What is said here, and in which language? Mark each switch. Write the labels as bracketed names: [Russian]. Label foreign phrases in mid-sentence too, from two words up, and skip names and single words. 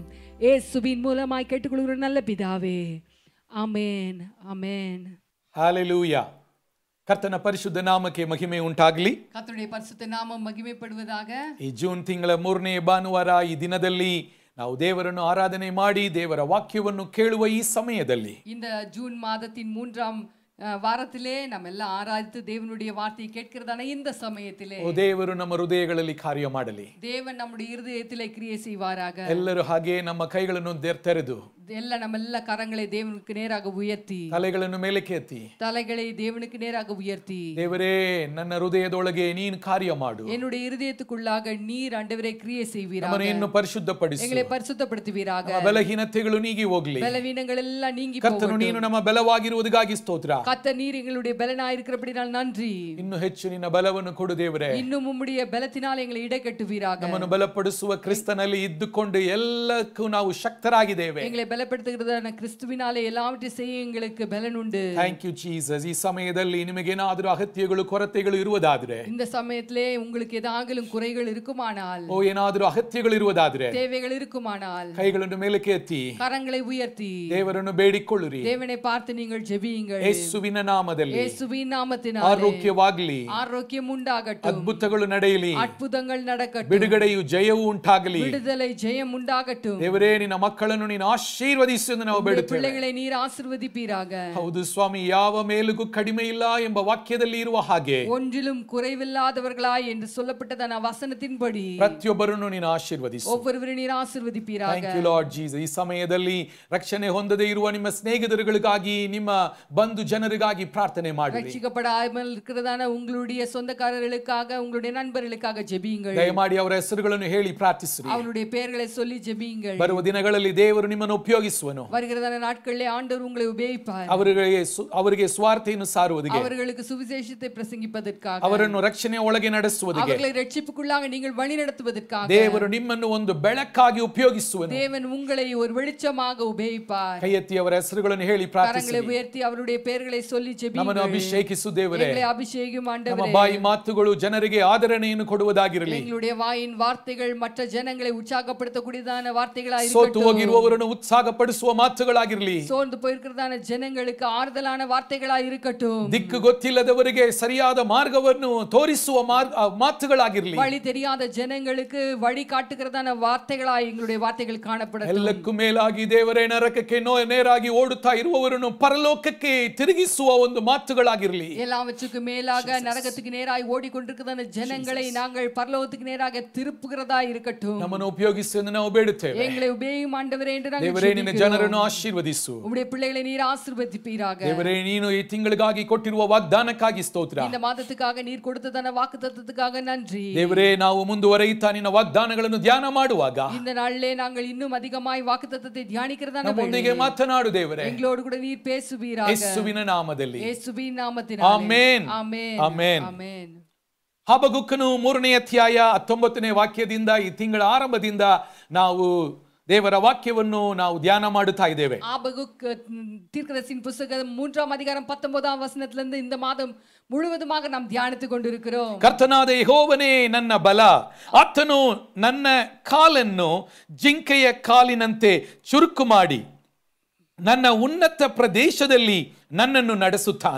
[Tamil] இயேசுவின் மூலமாய் கேட்டுக்கொள்கிற நல்ல பிதாவே, [Kannada] ಆಮೆನ್ ಆಮೆನ್. [Tamil] ஹalleluya. [Kannada] ಕರ್ತನ ಪರಿಶುದ್ಧ ನಾಮಕ್ಕೆ ಮಹಿಮೆ ಉಂಟಾಗಲಿ. [Tamil] ಕರ್ತನುடைய பரிசுத்த நாமம் மகிமைப்படுவதாக. [Kannada] ಈ ಜೂನ್ ತಿಂಗಳ 3ನೇ ಭಾನುವಾರ ಈ ದಿನದಲ್ಲಿ ನಾವು ದೇವರನ್ನು ಆರಾಧನೆ ಮಾಡಿ ದೇವರ ವಾಕ್ಯವನ್ನು ಕೇಳುವ ಈ ಸಮಯದಲ್ಲಿ, [Tamil] இந்த ஜூன் மாதத்தின் 3ஆம் வாரத்திலே நம்ம எல்லாம் ஆராதித்து தேவனுடைய வார்த்தையை கேட்கிறதான இந்த சமயத்திலே [Kannada] ದೇವರು ನಮ್ಮ ಹೃದಯಗಳಲ್ಲಿ ಕಾರ್ಯ ಮಾಡಲಿ. [Tamil] தேவன் நம்முடைய இருதயத்திலே கிரியை செய்வாராக. [Kannada] ಎಲ್ಲರೂ ಹಾಗೆ ನಮ್ಮ ಕೈಗಳನ್ನು ತೆರೆದು [Tamil] ಎಲ್ಲ ನಮ್ಮೆಲ್ಲ ಕರங்களை தேவனுக்கு நேராக உயர்த்தி, [Kannada] ತಲೆಗಳನ್ನು ಮೇಲಕ್ಕೆ ಎತ್ತಿ, [Tamil] தலைகளை தேவனுக்கு நேராக உயர்த்தி, [Kannada] ದೇವರೇ ನನ್ನ ಹೃದಯದೊಳಗೆ ನೀನು ಕಾರ್ಯ ಮಾಡು, [Tamil] என்னுடைய இருதயத்துக்குள்ளாக நீர் ஆண்டவரே கிரியை செய்வீராக, [Kannada] ನಮ್ಮನ್ನು ಪರಿಶುದ್ಧಪಡಿಸು, [Tamil] எங்களை பரிசுத்தப்படுத்துவீராக, [Kannada] ನಮ್ಮ ಬಲಹೀನತೆಗಳು ನೀಗಿ ಹೋಗಲಿ, [Tamil] பலவீனங்கள் எல்லாம் நீங்கி போகட்டும். [Kannada] ಕರ್ತನು ನೀನು ನಮ್ಮ ಬಲವಾಗಿರುವುದಕ್ಕಾಗಿ ಸ್ತೋತ್ರ. [Tamil] கர்த்தர் நீர் எங்களுடைய பலனாய் இருக்கிறபடியால் நன்றி. [Kannada] ಇನ್ನು ಹೆಚ್ಚು ನಿನ್ನ ಬಲವನ್ನು ಕೊಡು ದೇವರೇ. [Tamil] இன்னும் உம்முடைய பலத்தினால் எங்களை இடை கட்டுவீராக. [Kannada] ನಮ್ಮನ್ನು ಬಲಪಡಿಸುವ ಕ್ರಿಸ್ತನಲ್ಲಿ ಇದ್ದುಕೊಂಡು ಎಲ್ಲಕ್ಕೂ ನಾವು ಶಕ್ತರಾಗಿದ್ದೇವೆ. [Tamil] எங்களை பலப்படுத்துகிறதான கிறிஸ்துவினாலே எல்லாவற்றையும் செய்ய எங்களுக்கு பலன் உண்டு. [English] Thank you Jesus. [Kannada] ಈ ಸಮಯದಲ್ಲಿ ನಿಮಗೇನಾದರೂ ಅಗತ್ಯಗಳು ಕೊರತೆಗಳು ಇರುವುದಾದರೆ, [Tamil] இந்த சமயத்திலே உங்களுக்கு ஏதாகிலும் குறைகள் இருக்குமானால், [Kannada] ಏನಾದರೂ ಅಗತ್ಯಗಳು ಇರುವುದಾದರೆ, [Tamil] தேவைகள் இருக்குமானால் [Kannada] ಕೈಗಳನ್ನು ಮೇಲಕ್ಕೆ ಎತ್ತಿ [Tamil] கரங்களை உயர்த்தி [Kannada] ದೇವರನ್ನು ಬೇಡಿಕೊಳ್ಳಿರಿ. [Tamil] தேவனை பார்த்து நீங்கள் ஜெபியுங்கள். [Kannada] ಯೇಸುವಿನ ನಾಮದಲ್ಲಿ [Tamil] இயேசுவின் நாமத்தினாலே [Kannada] ಆರೋಗ್ಯವಾಗಲಿ, [Tamil] ஆரோக்கியம் உண்டாகட்டும், [Kannada] ಅದ್ಭುತಗಳು ನಡೆಯಲಿ, [Tamil] அற்புதங்கள் நடக்கட்டும், [Kannada] ಬಿಡುಗಡೆಯು ಜಯವೂ ಉಂಟಾಗಲಿ. [Tamil] விடுதலை ஜெயம் உண்டாகட்டும். [Kannada] ದೇವರೇ, ನಿನ್ನ ಮಕ್ಕಳನ್ನು ನೀನು ಆಶೀರ್ವದಿಸು ಎಂದು ನಾವು ಬೇಡುತ್ತೇವೆ. [Tamil] பிள்ளைகளை நீர் ஆசீர்வதிப்பீராக. [Kannada] ಹೌದು ಸ್ವಾಮಿ, ಯಾವ ಮೇಲಿಗೂ ಕಡಿಮೆ ಇಲ್ಲ ಎಂಬ ವಾಕ್ಯದಲ್ಲಿ ಇರುವ ಹಾಗೆ [Tamil] ஒன்றிலும் குறைவில்லாதவர்களாய் என்று சொல்லப்பட்டதான வசனத்தின்படி [Kannada] ಪ್ರತಿಯೊಬ್ಬರನ್ನು ನೀನು ಆಶೀರ್ವದಿಸು. [Tamil] ஒவ்வொருவரையும் நீர் ஆசீர்வதிப்பீராக. [English] Thank you Lord Jesus. [Kannada] ಈ ಸಮಯದಲ್ಲಿ ರಕ್ಷಣೆ ಹೊಂದದೇ ಇರುವ ನಿಮ್ಮ ಸ್ನೇಹಿತರುಗಳಿಗಾಗಿ, ನಿಮ್ಮ ಬಂಧು ಜನರಿಗಾಗಿ ಪ್ರಾರ್ಥನೆ ಮಾಡಿ. [Tamil] ரட்சிக்கப்படாமல் இருக்கிறதான உங்களுடைய சொந்தக்காரர்களுக்காக, உங்களுடைய நண்பர்களுக்காக ஜெபியுங்கள். [Kannada] ದಯಮಾಡಿ ಅವರ ಹೆಸರುಗಳನ್ನು ಹೇಳಿ ಪ್ರಾರ್ಥಿಸಿರಿ. [Tamil] அவருடைய பெயர்களை சொல்லி ஜெபியுங்கள். [Kannada] ಬರುವ ದಿನಗಳಲ್ಲಿ ದೇವರು ನಿಮ್ಮನ್ನು ಉಪಯೋಗಿಸುವನು. [Tamil] வருகிறதான நாட்களிலே ஆண்டவர் உங்களை உபயோகிப்பார். [Kannada] ಅವರಿಗೆ ಸ್ವಾರ್ಥೆಯನ್ನು ಸಾರುವುದಕ್ಕೆ, [Tamil] அவர்களுக்கு சுவிசேஷத்தை பிரசங்கிப்பதற்காக, [Kannada] ಅವರನ್ನು ರಕ್ಷಣೆಯ ಒಳಗೆ ನಡೆಸುವುದಕ್ಕೆ, [Tamil] அவர்களை ரட்சிப்புக்குள்ளாக நீங்கள் வழி நடத்துவதற்காக [Kannada] ದೇವರು ನಿಮ್ಮನ್ನು ಒಂದು ಬೆಳಕಾಗಿ ಉಪಯೋಗಿಸುವನು. [Tamil] தேவன் உங்களை ஒரு வெளிச்சமாக உபயோகிப்பார். [Kannada] ಕೈ ಎತ್ತಿ ಅವರ ಹೆಸರುಗಳನ್ನು ಹೇಳಿ ಪ್ರಾರ್ಥಿಸಿರಿ. [Tamil] கரங்களை உயர்த்தி அவருடைய பெயர்களை சொல்லி ஜெபியுங்கள். [Kannada] ನಮ್ಮನ್ನು ಅಭಿಷೇಕಿಸು ದೇವರೇ. [Tamil] எங்களை அபிஷேகம் ஆண்டவரே. [Kannada] ನಮ್ಮ ಬಾಯಿ ಮಾತುಗಳು ಜನರಿಗೆ ಆದರಣೆಯನ್ನು ಕೊಡುವುದಾಗಿರಲಿ. [Tamil] எங்களுடைய வாயின் வார்த்தைகள் மற்ற ஜனங்களை உற்சாகப்படுத்தக்கூடியதான வார்த்தைகளாக [Kannada] ಸೋತು [Tamil] இருக்கட்டும். [Kannada] ಹೋಗಿರುವವರನ್ನು ಉತ್ಸಾಹಪಡಿಸುವ ಮಾತುಗಳಾಗಿರಲಿ. [Tamil] சோர்ந்து போயிருக்கிறதான ஜனங்களுக்கு ஆறுதலான வார்த்தைகளாக இருக்கட்டும். [Kannada] ದಿಕ್ಕು ಗೊತ್ತಿಲ್ಲದವರಿಗೆ ಸರಿಯಾದ ಮಾರ್ಗವನ್ನು ತೋರಿಸುವ ಮಾತುಗಳಾಗಿರಲಿ. [Tamil] வழி தெரியாத ஜனங்களுக்கு வழி காட்டுகிறதான வார்த்தைகளாக எங்களுடைய வார்த்தைகள் காணப்படட்டும். [Kannada] ಎಲ್ಲಕ್ಕೂ ಮೇಲಾಗಿ ದೇವರೇ, ನರಕಕ್ಕೆ ನೇರಾಗಿ ಓಡುತ್ತಾ ಇರುವವರನ್ನು ಪರಲೋಕಕ್ಕೆ ತಿರುಗಿಸುವ ಒಂದು ಮಾತುಗಳಾಗಿರಲಿ. [Tamil] எல்லாவற்றுக்கு மேலாக நரகத்துக்கு நேராய் ஓடிக்கொண்டிருக்கிறதான ஜனங்களை நாங்கள் பரலோகத்துக்கு நேராக திருப்புகிறதா இருக்கட்டும். [Kannada] ನಮ್ಮನ್ನು ಉಪಯೋಗಿಸು ಎಂದು ನಾವು ಬೇಡುತ್ತೇವೆ. [Tamil] எங்களை உபயோகியும் ஆண்டவரே என்று நாங்கள் [Kannada] ದೇವರೇ, ನಿನ್ನ ಜನರನ್ನು ಆಶೀರ್ವದಿಸು. [Tamil] உம்முடைய பிள்ளைகளை நீர் ஆசீர்வதிப்பீராக. [Kannada] ದೇವರೇ, ನೀನು ಈ ತಿಂಗಳಿಗಾಗಿ ಕೊಟ್ಟಿರುವ ವಾಗ್ದಾನಕ್ಕಾಗಿ ಸ್ತೋತ್ರ. [Tamil] இந்த ಮಾದத்துக்காக நீர் கொடுத்ததான வாக்குத்தத்தத்துக்காக நன்றி. [Kannada] ದೇವರೇ, ನಾವು ಮುಂದುವರೆಯುತ್ತಾ ನಿನ್ನ ವಾಗ್ದಾನಗಳನ್ನು ಧ್ಯಾನ ಮಾಡುವಾಗ [Tamil] இந்த நாளிலே நாங்கள் இன்னும் அதிகமாய் வாக்குத்தத்தத்தை தியானிக்கிறதான [Kannada] ನಮ್ಮೊಂದಿಗೆ ಮಾತನಾಡು ದೇವರೇ. [Tamil] எங்களோடு கூட நீர் பேசுவீராக. [Kannada] ಯೇಸುವಿನ ನಾಮದಲ್ಲಿ. [Tamil] ಯೇಸುವಿನ ನಾಮத்தினாலே. [Kannada] ಆಮೆನ್. ಆಮೆನ್. ಆಮೆನ್. ಆಮೆನ್. ಹಬಗುಕನು 3ನೇ ಅಧ್ಯಾಯ 19ನೇ ವಾಕ್ಯದಿಂದ ಈ ತಿಂಗಳ ಆರಂಭದಿಂದ ನಾವು ದೇವರ ವಾಕ್ಯವನ್ನು ನಾವು ಧ್ಯಾನ ಮಾಡುತ್ತಾ ಇದ್ದೇವೆ. ஆபகுக் தீர்க்கதரிசியின் புத்தகம் 3ஆம் அதிகாரம் 19ஆம் வசனத்திலிருந்து இந்த மாதம் முழுவதுமாக நாம் தியானித்துக் கொண்டிருக்கிறோம். ಕರ್ತನಾದ ಯೆಹೋವನೇ ನನ್ನ ಬಲ, ಆತನು ನನ್ನ ಕಾಲನ್ನು ಜಿಂಕೆಯ ಕಾಲಿನಂತೆ ಚುರುಕು ಮಾಡಿ ನನ್ನ ಉನ್ನತ ಪ್ರದೇಶದಲ್ಲಿ ನನ್ನನ್ನು ನಡೆಸುತ್ತಾನೆ.